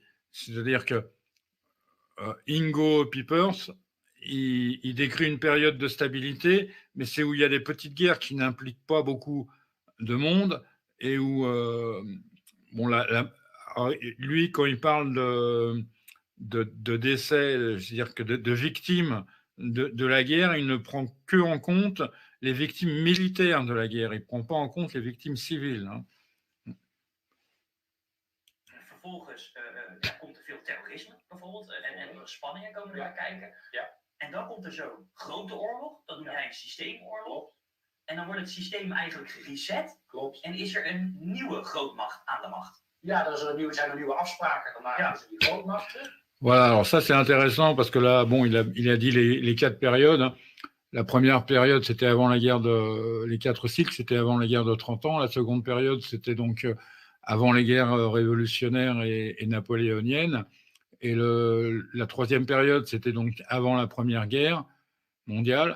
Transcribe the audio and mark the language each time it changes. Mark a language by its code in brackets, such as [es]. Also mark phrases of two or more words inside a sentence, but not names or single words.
[fr] C'est-à-dire que Ingo Peepers, il décrit une période de stabilité, mais c'est où il y a des petites guerres qui n'impliquent pas beaucoup de monde et où, lui, quand il parle de décès, c'est-à-dire que de victimes de la guerre, il ne prend que en compte les victimes militaires de la guerre. Il ne prend pas en compte les victimes civiles. Hein. [nl] Vervolgens komt er veel terrorisme bijvoorbeeld en spanningen komen erbij kijken. Ja. En dan komt er zo'n grote oorlog, dat noem jij een systeemoorlog. En dan wordt het systeem eigenlijk gereset. Klopt. En is er een nieuwe grootmacht aan de macht. Ja, zijn er nieuwe afspraken gemaakt tussen die grootmachten. [fr] Voilà, alors ça c'est intéressant parce que là, bon, il a dit les 4 périodes. Hein. La première période, c'était avant la guerre les 4 cycles, c'était avant la guerre de 30 ans. La seconde période, c'était donc avant les guerres révolutionnaires et napoléoniennes. Et la troisième période, c'était donc avant la Première Guerre mondiale.